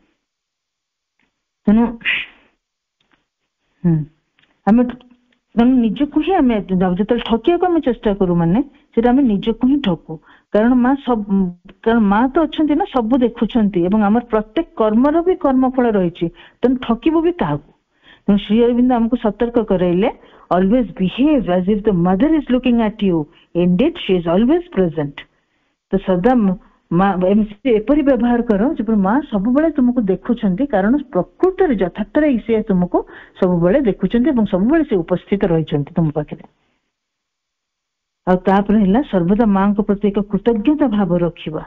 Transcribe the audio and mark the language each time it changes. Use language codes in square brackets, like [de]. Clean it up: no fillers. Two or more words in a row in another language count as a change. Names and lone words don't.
[or] ତେଣୁ ଆମେ ନିଜକୁ ହିଁ ଆମେ ଯେତେବେଳେ ଠକିବାକୁ ଆମେ ଚେଷ୍ଟା କରୁ ମାନେ ସେଟା ଆମେ ନିଜକୁ ହିଁ ଠକୁ। କାରଣ ମା ତ ଅଛନ୍ତି ନା, ସବୁ ଦେଖୁଛନ୍ତି ଏବଂ ଆମର ପ୍ରତ୍ୟେକ କର୍ମର ବି କର୍ମଫଳ ରହିଛି। ତେଣୁ ଠକିବୁ ବି କାହାକୁ? ତେଣୁ ଶ୍ରୀ ଅରବିନ୍ଦ ଆମକୁ ସତର୍କ କରାଇଲେ, [en] always behave as if the mother is looking at you. Indeed, she is always present. [or] ତ ସଦା ଏପରି ବ୍ୟବହାର କର ଯେପରି ମା ସବୁବେଳେ ତୁମକୁ ଦେଖୁଛନ୍ତି, କାରଣ ପ୍ରକୃତରେ ଯଥାର୍ଥରେ ସେ ତୁମକୁ ସବୁବେଳେ ଦେଖୁଛନ୍ତି ଏବଂ ସବୁବେଳେ ସେ ଉପସ୍ଥିତ ରହିଛନ୍ତି ତୁମ ପାଖରେ। ଆଉ ତାପରେ ହେଲା ସର୍ବଦା ମାଙ୍କ ପ୍ରତି ଏକ କୃତଜ୍ଞତା ଭାବ ରଖିବା।